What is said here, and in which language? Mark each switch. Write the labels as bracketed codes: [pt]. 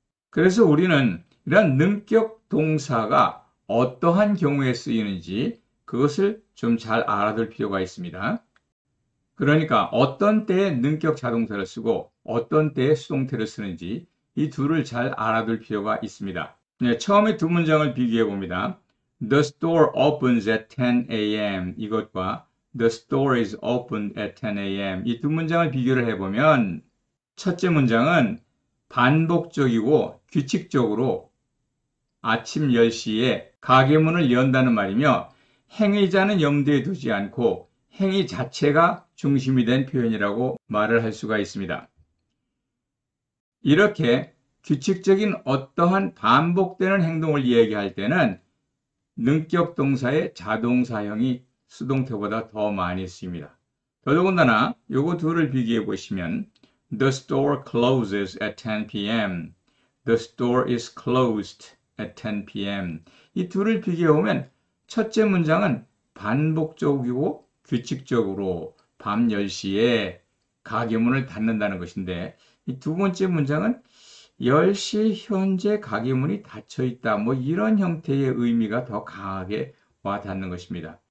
[ko] 그래서 우리는 이런 능격 동사가 어떠한 경우에 쓰이는지 그것을 좀 잘 알아둘 필요가 있습니다. 그러니까 어떤 때에 능격 자동사를 쓰고 어떤 때에 수동태를 쓰는지 이 둘을 잘 알아둘 필요가 있습니다. 네, 처음에 2문장을 비교해 봅니다. [en] The store opens at 10 a.m. [ko] 이것과 [en] The store is open at 10 a.m. [ko] 이 2문장을 비교를 해보면 첫째 문장은 반복적이고 규칙적으로 아침 10시에 가게문을 연다는 말이며 행위자는 염두에 두지 않고 행위 자체가 중심이 된 표현이라고 말을 할 수가 있습니다. 이렇게 규칙적인 어떠한 반복되는 행동을 이야기할 때는 능격 동사의 자동사형이 수동태보다 더 많이 쓰입니다. 더더군다나 요거 둘을 비교해 보시면 [en] The store closes at 10 p.m. The store is closed at 10 p.m. [ko] 이 둘을 비교해 보면 첫째 문장은 반복적이고 규칙적으로 밤 10시에 가게문을 닫는다는 것인데 이 2번째 문장은 10시 현재 가게문이 닫혀 있다. 이런 형태의 의미가 더 강하게 와 닿는 것입니다.